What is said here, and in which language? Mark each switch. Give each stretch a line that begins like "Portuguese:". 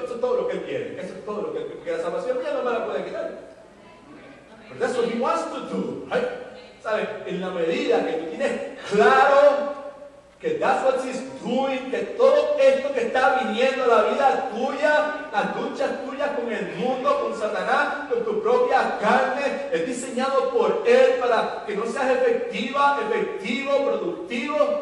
Spanish: Eso es todo lo que Él quiere, eso es todo lo que Él quiere, porque la salvación mía no me la puede quitar.
English: But that's what He wants to do, right?
Spanish: ¿Sabes? En la medida que tú tienes claro que
English: that's what He's doing,
Spanish: que todo esto que está viniendo a la vida tuya, las luchas tuyas con el mundo, con Satanás, con tu propia carne, es diseñado por Él para que no seas efectivo, productivo.